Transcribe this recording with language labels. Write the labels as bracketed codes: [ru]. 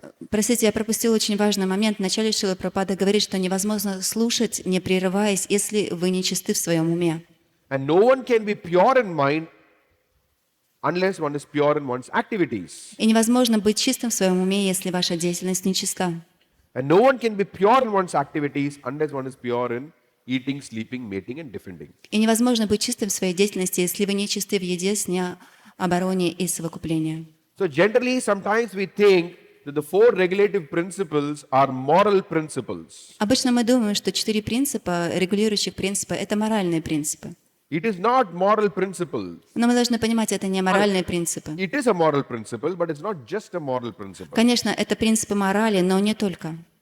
[ru] Простите, я пропустил очень важный момент. Вначале Шрила Прабхупада говорит, что невозможно слушать, не прерываясь, если вы не чисты в своем уме. [en] And no one can be pure in mind unless one is pure in one's activities. [ru] И невозможно быть чистым в своем уме, если ваша деятельность нечиста. [en] And no one can be pure in one's activities unless one is pure in eating, sleeping, mating and defending. [ru] И невозможно быть чистым в своей деятельности, если вы не чисты в еде, сне, обороне и совокуплении. [en] So generally, sometimes we think that the 4 regulative principles are moral principles. [ru] Обычно мы думаем, что 4 принципа, регулирующих принципа, это моральные принципы. [en] It is not moral principle. [ru] Но мы должны понимать, это не моральные принципы. [en] It is a moral principle, but it's not just a moral principle. [ru] Конечно, это принципы морали, но не только.